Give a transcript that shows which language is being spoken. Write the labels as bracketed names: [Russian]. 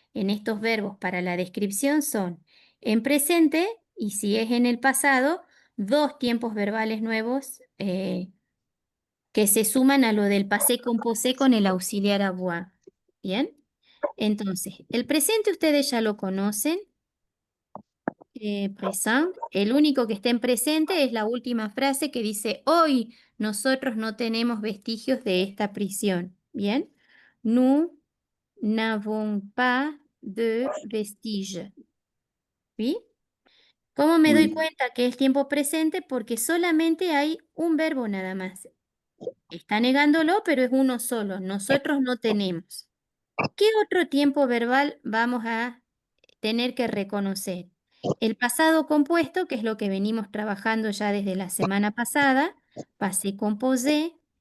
[Spanish] en estos verbos para la descripción son en presente y si es en el pasado, dos tiempos verbales nuevos que se suman a lo del passé composé con el auxiliar avoir. ¿Bien? Entonces, el presente ustedes ya lo conocen. Présent. El único que está en presente es la última frase que dice, hoy nosotros no tenemos vestigios de esta prisión. ¿Bien? [French] Nous n'avons pas de vestiges. [Spanish] ¿Sí? ¿Cómo me doy [French] Oui. [Spanish] cuenta que es tiempo presente? Porque solamente hay un verbo nada más. Está negándolo, pero es uno solo. Nosotros no tenemos. ¿Qué otro tiempo verbal vamos a tener que reconocer? El pasado compuesto, que es lo que venimos trabajando ya desde la semana pasada, passé composé.